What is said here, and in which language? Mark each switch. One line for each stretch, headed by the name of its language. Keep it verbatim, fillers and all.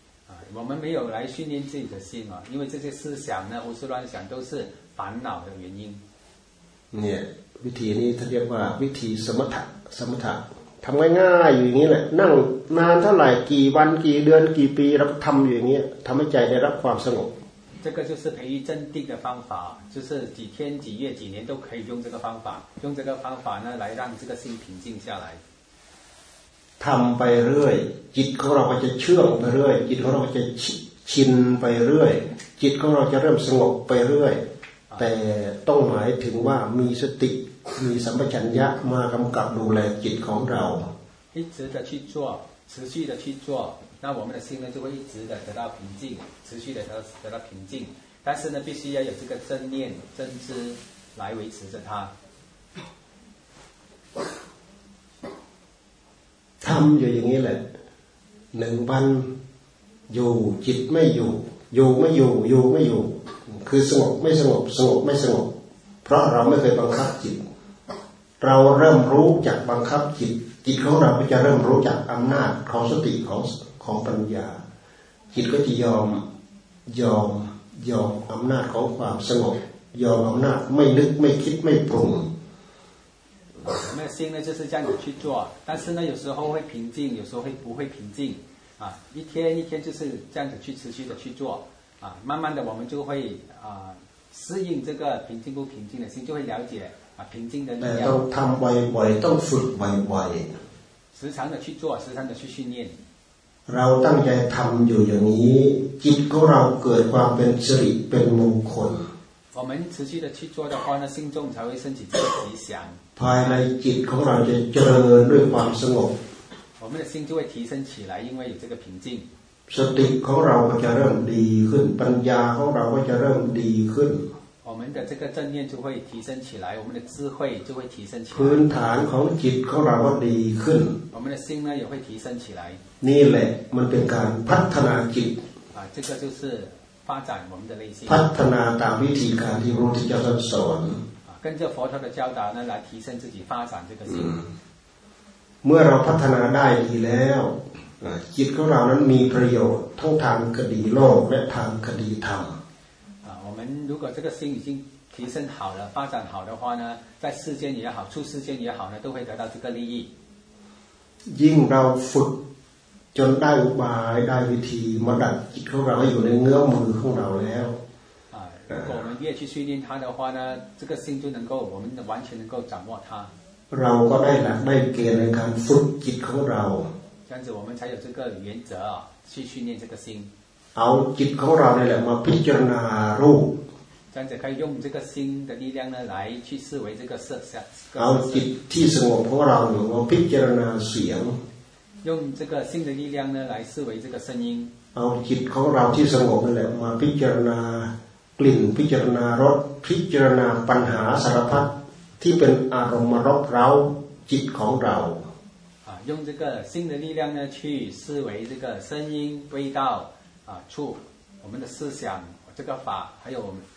Chinese: 啊，我们没有来训练自己的心啊，因为这些思想呢、胡思乱想都是烦恼的原因。
Thai: เนี่ยวิธีนี้เขาเรียกว่าวิธีสมถะสมถะทำง่ายๆอยู่อย่างนี้แหละนั่งนานเท่าไหร่กี่วันกี่เดือนกี่ปีเราก็ทำอยู่อย่างนี้ทำให้ใจได้รับความสงบ
Chinese: 这个就是培育真谛的方法就是几天几月几年都可以用这个方法用这个方法呢来让这个心平静下来
Thai: ทำไปเรื่อยจิตของเราก็จะเชื่องไปเรื่อยจิตของเราจะชินไปเรื่อยจิตของเราจะเริ่มสงบไปเรื่อยแต่ต้องหมายถึงว่ามีสติมีสัมปชัญญะมากำกับดูแลจิตของเรา
Chinese: 一直的去做持续的去做那我们的心呢就会一直的得到平静持续的得到平静但是呢必须要有这个正念正知来维持着它
Thai: ทำอยู่อย่างนี้แหละหนึ่งวันอยู่จิตไม่อยู่อยู่ไม่อยู่อยู่ไม่อยู่คือสงบไม่สงบสงบไม่สงบเพราะเราไม่เคยบังคับจิตเราเริ่มรู้จักบังคับจิตจิตของเราก็จะเริ่มรู้จักอำนาจของสติของของปัญญาจิตก็จะยอมยอมยอมอำนาจของความสงบยอมอำนาจไม่นึกไม่คิดไม่ปรุง
Chinese: 我们的心呢就是这样子去做但是呢有时候会平静有时候会不会平静啊一天一天就是这样子去持续的去做啊慢慢的我们就会啊适应这个平静不平静的心就会了解啊平静的力量
Thai: แต่ต้องทำบ่อยๆต้องฝึกบ่อยๆ
Chinese: 时常的去做时常的去训练
Thai: เราตั้งใจทำอยู่อย่างนี้จิตของเราเกิดความเป็นสิริเป็นมงคล
Chinese: 我们持续的去做的话呢心中才会升起这个吉祥
Thai: ภายในจิตของเราจะเจริญด้วยความสงบ
Chinese: 我们的心就会提升起来因为有这个平静
Thai: สติของเราก็จะเริ่มดีขึ้นปัญญาของเราก็จะเริ่มดีขึ้น
Chinese: 我们的这个正念就会提升起来，我们的智慧就会提升起来。
Thai: พื้นฐานของจิตของเราก็ดีขึ้น
Chinese: 我们的心呢也会提升起来。
Thai: นี่แหละมันเป็นการพัฒนาจิต
Chinese: 啊，这个就是发展我们的内心。
Thai: พัฒนาตามวิธีการที่พระพุทธเจ้าสอน
Chinese: 啊，跟着佛陀的教导呢来提升自己发展这个心。
Thai: เมื่อเราพัฒนาได้ดีแล้วจิตของเรานั้นมีประโยชน์ทั้งทางคดีโลกและทางคดีธรรม
Chinese: 我们如果这个心已经提升好了发展好的话呢在世间也好出世间也好呢都会得到这个利益
Thai: ยิ่งเราฝึกจนได้อุบายได้วิธีมาดัดจิตของเราอยู่ในเงื้อมือของเราแล้ว
Chinese: 啊如果我们越去训练它的话呢这个心就能够我们完全能够掌握它
Thai: เราก็ได้หลักได้เกณฑ์ในการฝึกจิตของเรา
Chinese: 这样子我们才有这个原则啊去训练这个心
Thai: เอาจิตของเราเนี่ยแหละมาพิจารณารูป
Chinese: 这样子可以用这个心的力量呢来去思维这个色相
Thai: เอาจิตที่สงบของเราเนี่ยมาพิจารณาเสียง
Chinese: 用这个心的力量呢来思维这个声音
Thai: เอาจิตของเราที่สงบนั่นแหละมาพิจารณากลิ่นพิจารณารสพิจารณาปัญหาสารพัดที่เป็นอารมณ์มารบเร้าจิตของเรา
Chinese: 啊用这个心的力量呢去思维这个声音味道啊，处我们的思想，这个法，还有我们。